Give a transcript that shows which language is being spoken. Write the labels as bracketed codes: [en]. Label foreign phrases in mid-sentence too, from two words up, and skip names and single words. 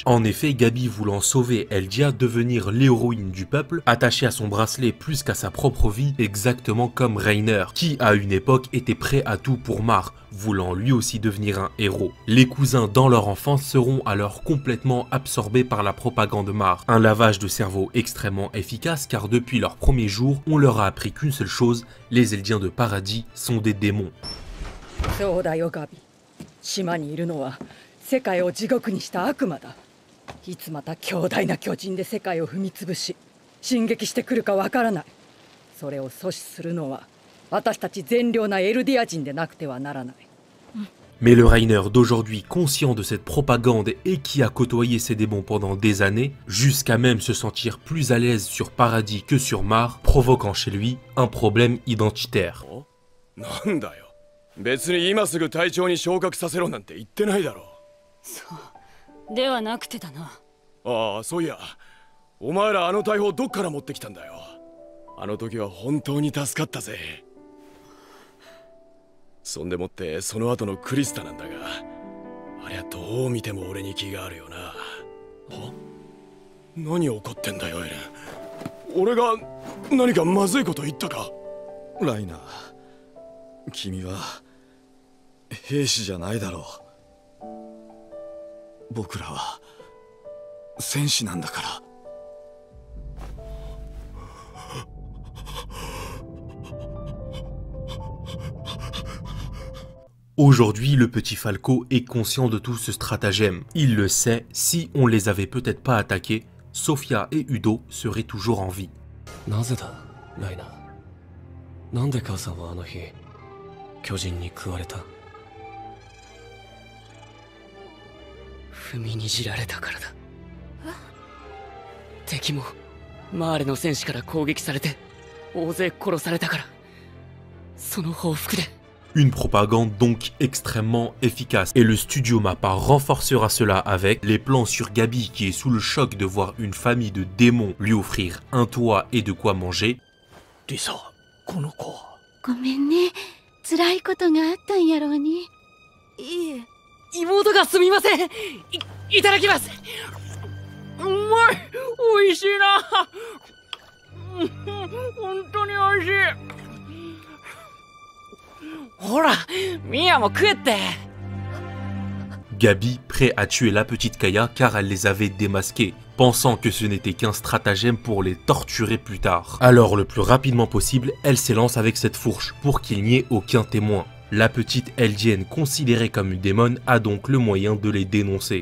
[fr] En effet, Gabi voulant sauver Eldia, devenir l'héroïne du peuple, attachée à son bracelet plus qu'à sa propre vie, exactement comme Rainer, qui à une époque était prêt à tout pour Mar, voulant lui aussi devenir un héros. Les cousins dans leur enfance seront alors complètement absorbés par la propagande Mar, un lavage de cerveau extrêmement efficace car depuis leur premier jour, on leur a appris qu'une seule chose, les Eldiens de paradis sont des démons. [ja] そうだよガビ。島にいるのは世界を地獄にした悪魔だ。いつまた強大な巨人で世界を踏み潰し進撃してくるかわからない。それを阻止するのは私たち善良なエルディア人でなくてはならない。 [fr] Mais le Rainer d'aujourd'hui, conscient de cette propagande et qui a côtoyé ces démons pendant des années, jusqu'à même se sentir plus à l'aise sur Paradis que sur Mar, provoquant chez lui un problème identitaire. [ja] なんだよ。別に今すぐ隊長に昇格させろなんて言ってないだろう。そうではなくてだな。ああ、そういや、お前らあの大砲どっから持ってきたんだよ。あの時は本当に助かったぜ。そんでもってその後のクリスタなんだが、ありゃどう見ても俺に気があるよな。は？何怒ってんだよエレン。俺が何かまずいこと言ったか？ライナー、君は兵士じゃないだろう。僕らは戦士なんだから。 [fr] Aujourd'hui, le petit Falco est conscient de tout ce stratagème. Il le sait, si on les avait peut-être pas attaqués, Sofia et Udo seraient toujours en vie. [ja] なぜだ、ライナー。なんで母さんはあの日、巨人に食われた？踏みにじられたからだ。敵もマーレの戦士から攻撃されて大勢殺されたから、その報復で。 [fr] Une propagande donc extrêmement efficace. Et le studio Mappa renforcera cela avec les plans sur Gabi qui est sous le choc de voir une famille de démons lui offrir un toit et de quoi manger. [ja] Lisa, この子。ごめんね。辛いことがあったんやろうに。いえ、妹がすみません。いただきます。うまい、美味しいな。本当に美味しい。ほら、ミヤも食えって。 [fr] Gabi, prêt à tuer la petite Kaya car elle les avait démasqués, pensant que ce n'était qu'un stratagème pour les torturer plus tard. Alors le plus rapidement possible, elle s'élance avec cette fourche pour qu'il n'y ait aucun témoin. La petite Eldienne, considérée comme une démone, a donc le moyen de les dénoncer.